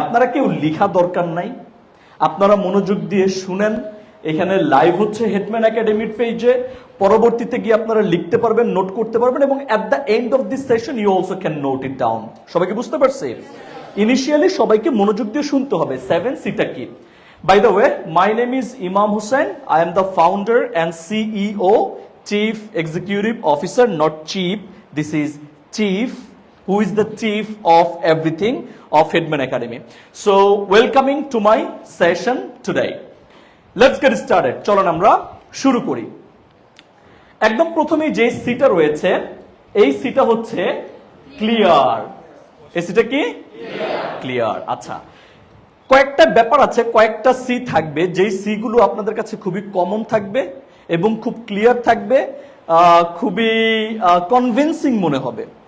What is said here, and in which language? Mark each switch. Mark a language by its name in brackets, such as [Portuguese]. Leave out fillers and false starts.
[Bangla] আপনারা কেউ লেখা দরকার নাই, আপনারা মনোযোগ দিয়ে শুনেন। এখানে লাইভ হচ্ছে হেডম্যান একাডেমির পেজে, পরবর্তীতে গিয়ে আপনারা লিখতে পারবেন, নোট করতে পারবেন, এবং [English] At the end of this session you also can note it down. [Bangla] সবাইকে বুঝতে পারছি? ইনিশিয়ালি সবাইকে মনোযোগ দিয়ে শুনতে হবে 7 সিটা কি। [English] By the way, my name is Imam Hussain. I am the founder and CEO, Chief Executive Officer, not Chief. This is Chief, who is the chief of everything of Headman Academy. So, welcoming to my session today. Let's get started. [Bangla] চলুন আমরা শুরু করি। একদম প্রথমেই যে সিটা রয়েছে, এই সিটা হচ্ছে ক্লিয়ার। এই সিটা কি? ক্লিয়ার। আচ্ছা, কয়েকটা ব্যাপার আছে, কয়েকটা সি থাকবে যেই সি গুলো আপনাদের কাছে খুবই কমন থাকবে এবং খুব ক্লিয়ার থাকবে, খুবই কনভিন্সিং মনে হবে।